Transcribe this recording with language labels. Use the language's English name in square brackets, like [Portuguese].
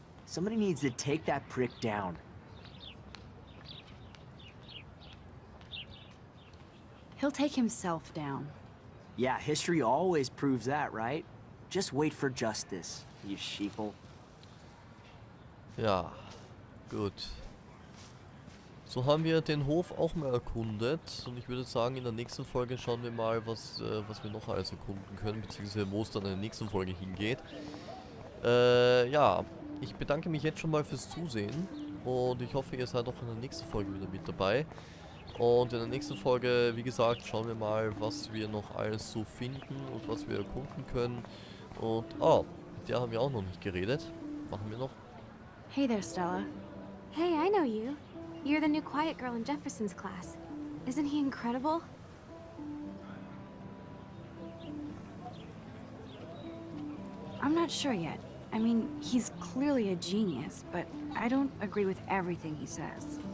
[English] Somebody needs to take that prick down. He'll take himself down. Yeah, history always proves that, right? Just wait for justice, you sheeple. [German] Ja, gut. So haben wir den Hof auch mal erkundet und ich würde sagen, in der nächsten Folge schauen wir mal, was wir noch alles erkunden können, beziehungsweise wo es dann in der nächsten Folge hingeht. Ja, ich bedanke mich jetzt schon mal fürs Zusehen und ich hoffe, ihr seid auch in der nächsten Folge wieder mit dabei. Und in der nächsten Folge, wie gesagt, schauen wir mal, was wir noch alles so finden und was wir erkunden können. Und, oh, mit der haben wir auch noch nicht geredet. Machen wir noch. [English] Hey there, Stella. Hey, I know you. You're the new quiet girl in Jefferson's class. Isn't he incredible? I'm not sure yet. I mean, he's clearly a genius, but I don't agree with everything he says.